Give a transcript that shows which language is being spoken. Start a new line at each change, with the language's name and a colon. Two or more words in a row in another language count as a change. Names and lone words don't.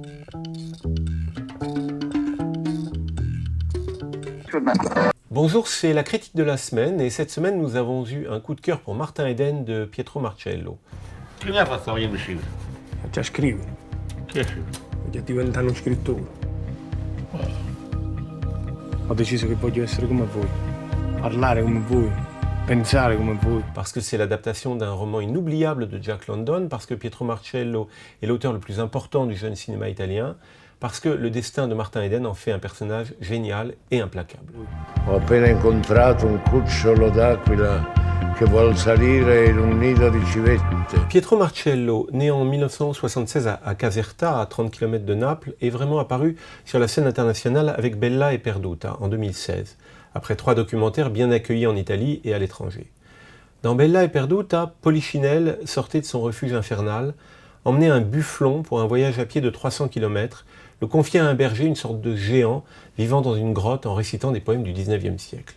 French: Bonjour, c'est la critique de la semaine et cette semaine nous avons eu un coup de cœur pour Martin Eden de Pietro Marcello.
Italian: Che mi ha fatto voglio uscire? Già scrivi, Che scrive? voglio diventare uno scrittore. Ho deciso che voglio essere come voi, parlare come voi, pensare come voi.
French: Parce que c'est l'adaptation d'un roman inoubliable de Jack London, parce que Pietro Marcello est l'auteur le plus important du jeune cinéma italien, parce que le destin de Martin Eden en fait un personnage génial et implacable.
Italian: Ho appena incontrato un cucciolo d'aquila che vuol salire in un nido di civette.
French: Pietro Marcello, né en 1976 à Caserta, à 30 km de Naples, est vraiment apparu sur la scène internationale avec Bella e Perduta en 2016, après 3 documentaires bien accueillis en Italie et à l'étranger. Dans Bella e Perduta, Polichinelle sortait de son refuge infernal, emmenait un bufflon pour un voyage à pied de 300 km, le confiait à un berger, une sorte de géant, vivant dans une grotte en récitant des poèmes du 19e siècle.